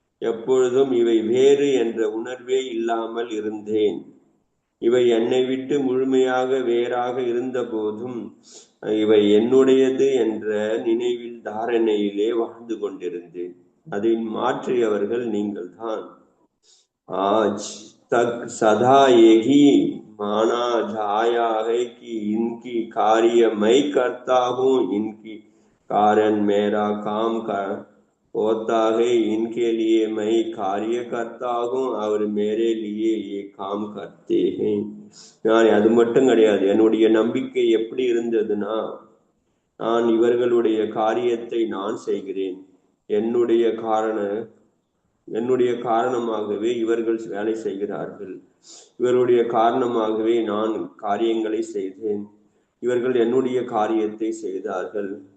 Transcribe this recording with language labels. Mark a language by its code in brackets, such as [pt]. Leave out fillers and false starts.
[ta] எப்பொழுதும் இவை வேறு என்ற உணர்வே இல்லாமல் இருந்தேன். இவை என்னை விட்டு முழுமையாக வேறாக இருந்த போதும் இவை என்னுடையது என்ற நினைவில் தாரணையிலே வாழ்ந்து கொண்டிருந்தேன். அதை மாற்றியவர்கள் நீங்கள் தான். [hi] आज तक सदा यही माना जाया है कि इनकी कार्य मैं करता हूँ, इनकी कारण मेरा काम होता है, इनके लिए मैं कार्य करता हूँ और मेरे लिए ये काम करते हैं. [ta] நான் அது மட்டும் கிடையாது, என்னுடைய நம்பிக்கை எப்படி இருந்ததுன்னா, நான் இவர்களுடைய காரியத்தை நான் செய்கிறேன், என்னுடைய காரணமாகவே இவர்கள் வேலை செய்கிறார்கள், இவருடைய காரணமாகவே நான் காரியங்களை செய்தேன், இவர்கள் என்னுடைய காரியத்தை செய்தார்கள்.